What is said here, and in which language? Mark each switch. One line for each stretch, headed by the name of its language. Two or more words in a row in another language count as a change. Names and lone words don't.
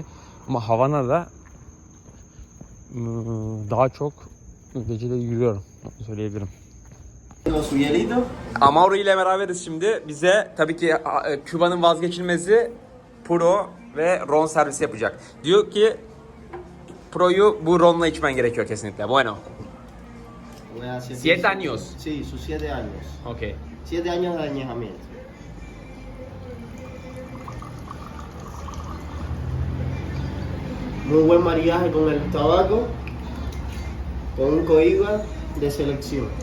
Turkish: Ama Havana'da daha çok geceleri yürüyorum söyleyebilirim. Amauro ile beraberiz şimdi. Bize tabii ki Küba'nın vazgeçilmezi Puro ve ron servisi yapacak. Diyor ki Pro'yu bu ronla içmen gerekiyor kesinlikle.
Spanish: Bueno. 7 años. Sí, sus 7 años. Okay. 7 años de añejamiento. Muy buen maridaje con el tabaco, con un cohiba de selección.